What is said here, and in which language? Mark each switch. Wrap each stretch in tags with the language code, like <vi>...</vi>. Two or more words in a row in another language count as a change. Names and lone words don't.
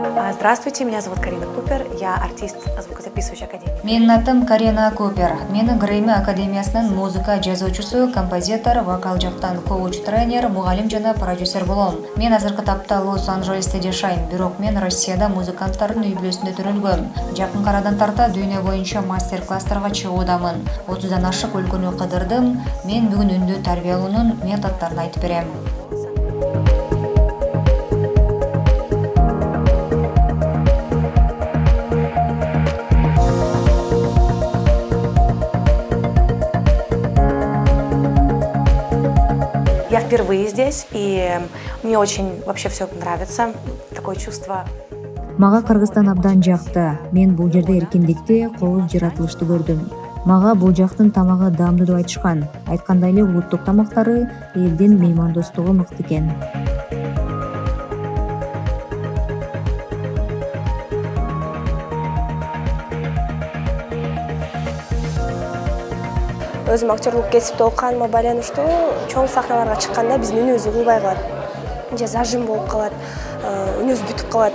<ru>Здравствуйте, меня зовут Карина Купер, я артист звукозаписывающей академии.</ru> <ky>Менин атым Карина Купер. Мени Грэмми академиясынын музыка жазуучусу, композитор, вокал жактан коуч тренер, мугалим жана продюсер болом. Мен азыркы тапта Лос-Анджелесте жашайм, бирок мен Россияда музыканттардын үй бүлөсүндө төрөлгөм. Жакын арадан тарта дүйнө боюнча мастер-класстарга чыгуудамын. 30дан ашык өлкөнү кыдырдым. Мен бүгүн үндү тарбиялоонун методдорун айтып берем.</ky> <ru>Я впервые здесь, и мне очень вообще все нравится, такое чувство.</ru> <ky>Мага Кыргызстан абдан жакты. Мен бул жерде эркиндикти, кооз жаратылышты көрдүм. Мага бул жактын тамагы даамдуу деп айтышкан. Айткандай эле улуттук тамактары, элдин меймандостугу мыкты экен. Өзүм актерлук кесипте окуганыма байланыштуу чоң сахналарга чыкканда биздин үнүбүз угулбай калат, же зажим болуп калат, үнүбүз бүтүп калат.</ky>